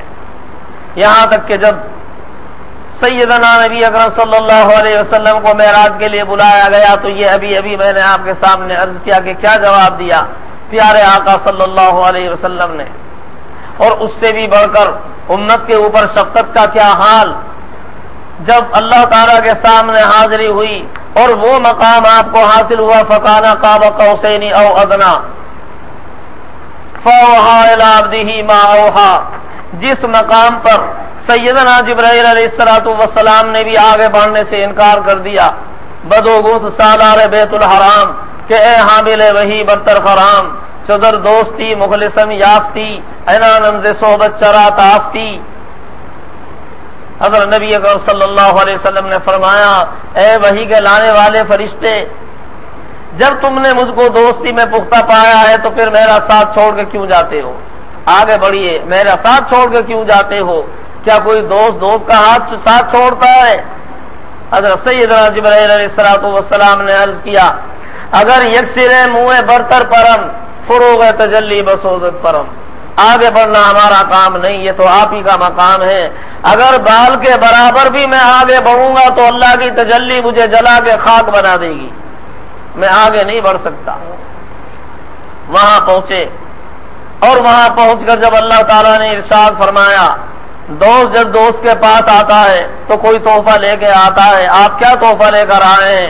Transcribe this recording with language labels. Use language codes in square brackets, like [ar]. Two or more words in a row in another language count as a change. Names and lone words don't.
[ur] یہاں تک کہ جب سیدنا نبی اکرم صلی اللہ علیہ وسلم کو معراج کے لیے بلایا گیا تو یہ ابھی میں نے آپ کے سامنے عرض کیا کہ کیا جواب دیا پیارے آقا صلی اللہ علیہ وسلم نے، اور اس سے بھی بڑھ کر امت کے اوپر شفقت کا کیا حال جب اللہ تعالیٰ کے سامنے حاضری ہوئی اور وہ مقام آپ کو حاصل ہوا [ar] فَكَانَ قَابَ قَوْسَيْنِ أَوْ أَدْنَىٰ فَأَوْحَىٰ إِلَىٰ عَبْدِهِ مَا أَوْحَىٰ، [ur] جس مقام پر سیدنا جبرائیل علیہ السلام نے بھی آگے بڑھنے سے انکار کر دیا، [fa] بدوگوت سالار بیت الحرام کہ اے حامل وہی برتر خرام، چدر دوستی مخلصم یافتی، عنانم ز صحبت چرا تافتی۔ [ur] حضرت نبی اکرم صلی اللہ علیہ وسلم نے فرمایا اے وحی کے لانے والے فرشتے، جب تم نے مجھ کو دوستی میں پختہ پایا ہے تو پھر میرا ساتھ چھوڑ کے کیوں جاتے ہو؟ آگے بڑھیے، میرا ساتھ چھوڑ کے کیوں جاتے ہو؟ کیا کوئی دوست کا ساتھ چھوڑتا ہے؟ حضرت سیدنا جبرائیل علیہ السلام نے عرض کیا [fa] اگر یکسر منہ برتر پرم فروغ تجلی بسوزت پرم، [ur] آگے بڑھنا ہمارا کام نہیں، یہ تو آپ ہی کا مقام ہے۔ اگر بال کے برابر بھی میں آگے بڑھوں گا تو اللہ کی تجلی مجھے جلا کے خاک بنا دے گی، میں آگے نہیں بڑھ سکتا۔ وہاں پہنچے اور وہاں پہنچ کر جب اللہ تعالیٰ نے ارشاد فرمایا دوست جب دوست کے پاس آتا ہے تو کوئی تحفہ لے کے آتا ہے، آپ کیا تحفہ لے کر آئے ہیں؟